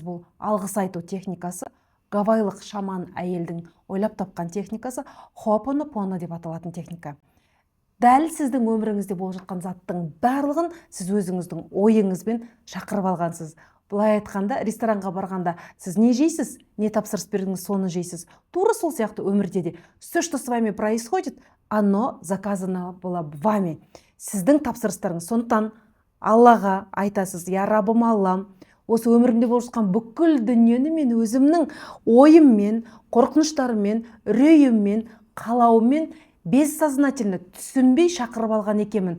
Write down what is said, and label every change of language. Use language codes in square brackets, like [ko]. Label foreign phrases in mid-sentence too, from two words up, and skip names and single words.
[kk] Бұл алғыс айту техникасы. Гавайлық шаман әйелдің ойлап тапқан техникасы Хо'опонопоно деп аталатын техника. Дәл сіздің өміріңізде болып жатқан заттың барлығын сіз өзіңіздің ойыңызбен шақырып алғансыз. Былай айтқанда, ресторанға барғанда сіз не жейсіз, не тапсырыс бердіңіз, соны жейсіз. Тура сол сияқты өмірде де [ru] все, что с вами происходит, оно заказано было вами. [kk] Сіздің тапсырыстарыңыз. Сондықтан Аллаға айтасыз: я раббым Аллам, осы өмірімде болып жатқан бүкіл дүниені мен өзімнің ойыммен, қорқыныштарыммен, үрейіммен, қалауыммен бессознательно түсінбей шақырып алған екенмін.